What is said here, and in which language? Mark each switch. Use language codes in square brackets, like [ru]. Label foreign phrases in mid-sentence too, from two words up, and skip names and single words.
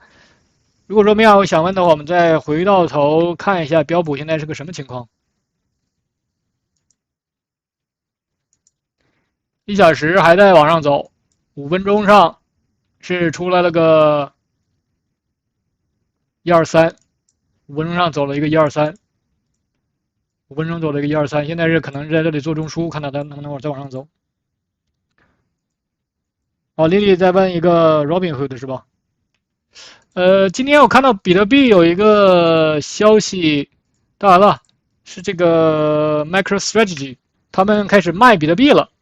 [zh] 如果說沒有想問的話，我們再回到頭看一下標普現在是個什麼情況。1小時還在往上走，5分鐘上是出來了個123，5分鐘上走了一個123，5分鐘走了一個123，現在是可能是在這裡做中樞，看到它能不能再往上走。好，Lily再問一個 Robinhood 是吧？今天我看到比特幣有一個消息，當然了，是這個 MicroStrategy 他們開始賣比特幣了。